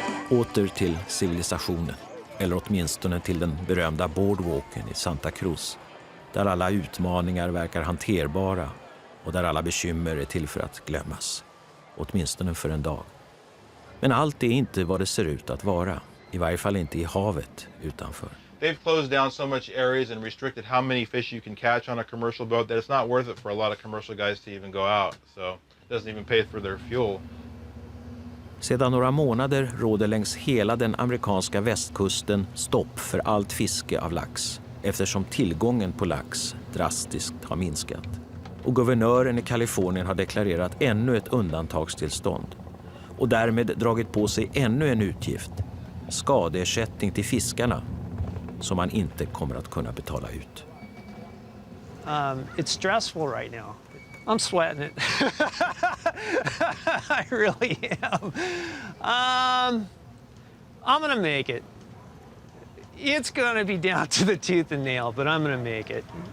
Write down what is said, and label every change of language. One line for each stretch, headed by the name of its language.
Swedish: Åter till civilisationen, eller åtminstone till den berömda boardwalken i Santa Cruz, där alla utmaningar verkar hanterbara och där alla bekymmer är till för att glömmas, åtminstone för en dag. Men allt är inte vad det ser ut att vara, i varje fall inte i havet utanför.
English: They've closed down so much areas and restricted how many fish you can catch on a commercial boat that it's not worth it for a lot of commercial guys to even go out. So it doesn't even pay for their fuel.
Swedish: Sedan några månader råder längs hela den amerikanska västkusten stopp för allt fiske av lax, eftersom tillgången på lax drastiskt har minskat. Och guvernören i Kalifornien har deklarerat ännu ett undantagstillstånd och därmed dragit på sig ännu en utgift, skadeersättning till fiskarna, som man inte kommer att kunna betala ut.
English: It's stressful right now. I'm sweating it. I really am. I'm gonna make it. It's gonna be down to the tooth and nail, but I'm gonna make it,